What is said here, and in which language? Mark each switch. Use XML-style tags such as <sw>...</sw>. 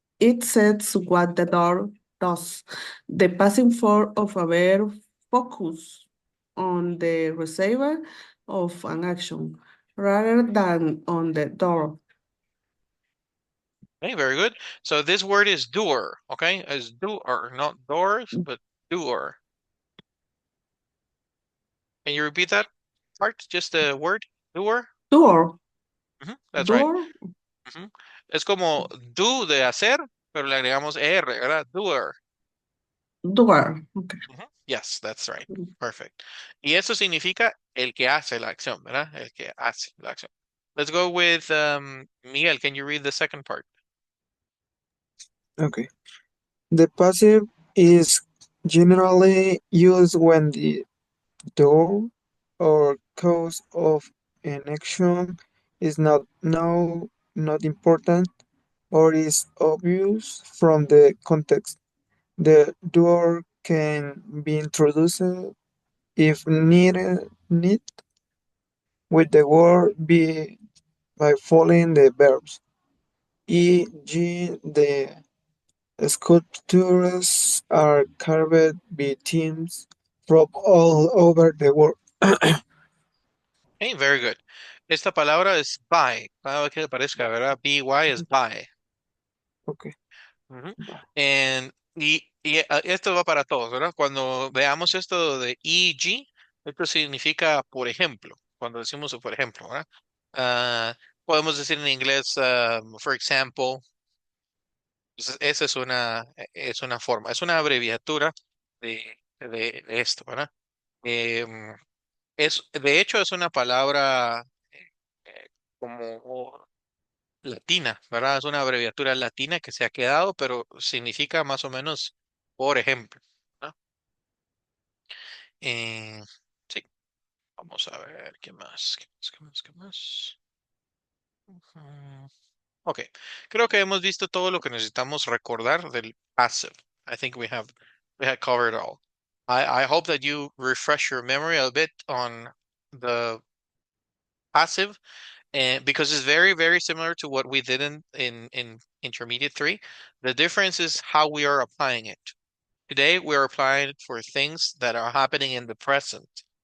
<en>It says what the door does. The passive form of a verb focus on the receiver of an action rather than on the door. Okay, very good. So this word is doer, okay? As doer, not doors, but doer. Can you repeat that part? Just the word, doer? Door. That's right. Door.</en> <es>Es como do de hacer, pero le agregamos er, ¿verdad?</es> <en>Doer. Door. Okay. Yes, that's right. Perfect.</en> <es>Y eso significa el que hace la acción, ¿verdad? El que hace la acción.</es> <en>Let's go with Miguel. Can you read the second part? Okay. The passive is generally used when the door or cause of an action is not important. or is obvious from the context. The doer can be introduced if need with the word be by following the verbs, e.g. the sculptures are carved by teams from all over the world. Okay, very good.</en> <es>Esta palabra es by. Cada vez que aparezca, ¿verdad? by es by.</es> <en>Okay. Ujú.</en> <es>Esto va para todos, ¿verdad? Cuando veamos esto de EG, esto significa por ejemplo. Cuando decimos por ejemplo, ¿verdad? Podemos decir en inglés,</es> <en>for example.</en> <es>Esa es una forma, es una abreviatura de esto, ¿verdad? Em, de hecho, es una palabra eh, como latina, ¿verdad? Es una abreviatura latina que se ha quedado, pero significa más o menos, por ejemplo, ¿no? Eh, sí, vamos a ver, ¿qué más? ¿Qué más? ¿Qué más? ¿Qué más? Ujú. Ok, creo que hemos visto todo lo que necesitamos recordar del passive.</es> <en>I think we have covered all. I hope that you refresh your memory a bit on the passive, and because it's very, very similar to what we did in intermediate three. The difference is how we are applying it. Today, we're applying it for things that are happening in the present.</en>